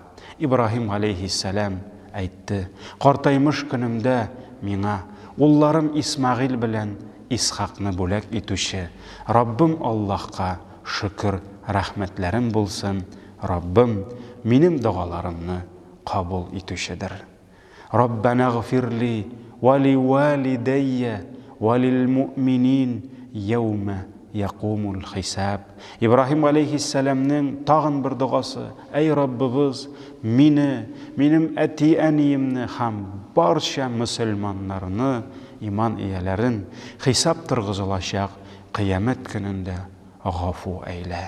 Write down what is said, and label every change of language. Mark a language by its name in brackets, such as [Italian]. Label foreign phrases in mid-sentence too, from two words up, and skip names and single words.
[Tatar] Ибраһим алейхиссалам әйтте: "Картаймыш көнемдә миңа улларым Исмағил белән Исхақны бүләк итүче Раббым Аллаһка шөкер, рәхмәтләрем булсын. Раббым минем дұғаларымны кабул итүчедер. [Arabic] ربنا اغفر لي ولوالدي وللمؤمنين يوم يقوم الحساب." [Tatar] Ибраһим алейхиссаламның тагын бер дұғасы: "Эй Раббыбыз, минем әти-әниемне һәм барча мөселманнарны, иман ияләрен хисап торгызылачак кыямәт көнендә гафу әйлә."